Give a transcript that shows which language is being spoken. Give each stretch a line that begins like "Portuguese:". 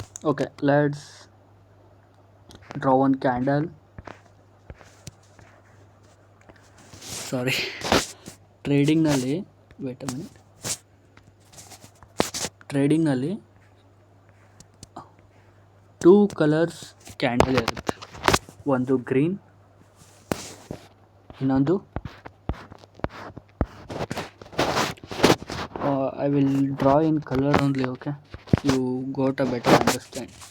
English: Okay, let's draw one candle.
Kannada: Sorry ಟ್ರೇಡಿಂಗ್ನಲ್ಲಿ
English: wait a minute
Kannada: ಟ್ರೇಡಿಂಗ್ನಲ್ಲಿ 2 colours candle ಇರುತ್ತೆ. ಒಂದು green, ಇನ್ನೊಂದು
English: I will draw in color only, okay? You got a better understand.